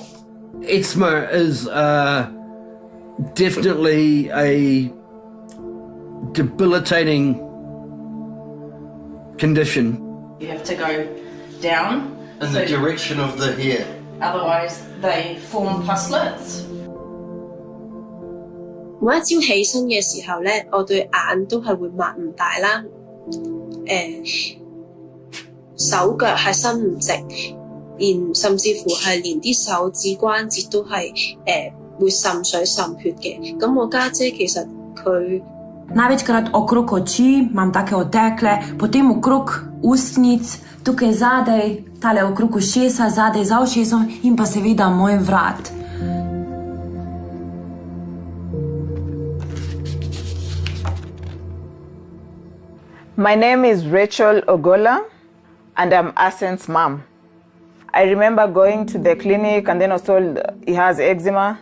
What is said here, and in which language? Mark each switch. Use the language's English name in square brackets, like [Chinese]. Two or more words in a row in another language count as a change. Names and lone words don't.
[English] Eczema is definitely a debilitating condition. You have to go down in the direction of the hair. Otherwise they form puslets. [Cantonese] 每一朝起身嘅時候咧，我對眼都係會擘唔大啦，手腳係伸唔直，甚至乎係連啲手指關節都係會滲水滲血嘅。咁我家姐其實佢 [Slovenian] Največkrat okrog oči imam take otekle, potem okrog ustnic, tukaj zadaj, tale okrog ušesa, zadaj za ušesom in pa seveda moj vrat. [English] My name is Rachel Ogola, and I'm Asen's mom. I remember going to the clinic and then I was told he has eczema.